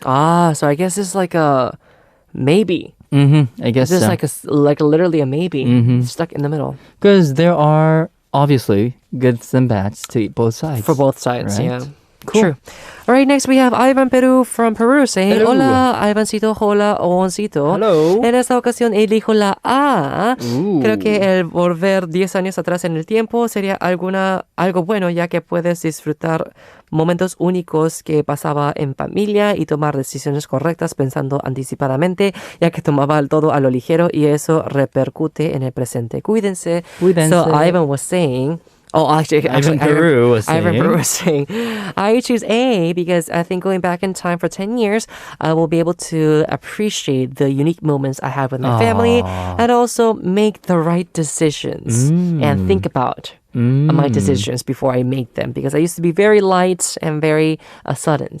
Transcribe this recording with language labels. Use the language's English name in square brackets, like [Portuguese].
[English] So I guess it's like a maybe. I guess It's so. like literally a maybe. Stuck in the middle. Because there are obviously goods and bads to both sides. For both sides, Right. yeah. Cool. True. All right, next we have IvanPeru from Peru saying, Hello. [Spanish] Hola, Ivancito, hola, Howoncito. [English] Hello. [Spanish] En esta ocasión elijo la A. Creo que el volver 10 años atrás en el tiempo sería algo bueno, ya que puedes disfrutar momentos únicos que pasaba en familia y tomar decisiones correctas pensando anticipadamente, ya que tomaba todo a lo ligero y eso repercute en el presente. Cuídense. Cuídense. [English] So Ivan was saying... IvanPeru was saying. IvanPeru was saying, I choose A because I think going back in time for 10 years, I will be able to appreciate the unique moments I had with my family and also make the right decisions and think about my decisions before I make them because I used to be very light and very sudden.